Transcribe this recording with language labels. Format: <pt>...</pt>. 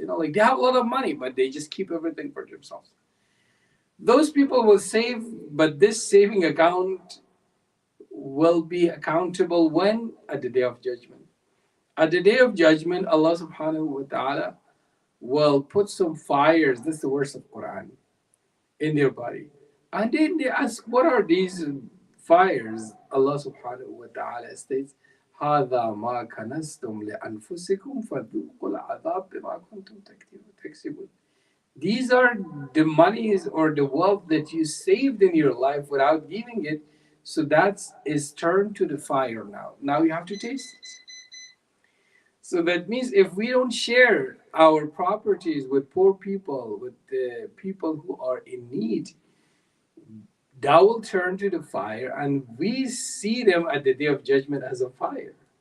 <en>Like they have a lot of money, but they just keep everything for themselves. Those people will save, but this saving account will be accountable when? At the day of judgment. At the day of judgment, Allah subhanahu wa ta'ala will put some fires, this is the verse of Quran, in their body. And then they ask, what are these fires?</en> <ar>Allah subhanahu wa ta'ala states, هذا ما كنزتم لأنفسكم فذوقوا العذاب بما كنتم تكسبون.</ar> <en>These are the monies or the wealth that you saved in your life without giving it. So that is turned to the fire now. Now you have to taste it. So that means if we don't share our properties with poor people, with the people who are in need, that will turn to the fire, and we see them at the day of judgment as a fire.</en>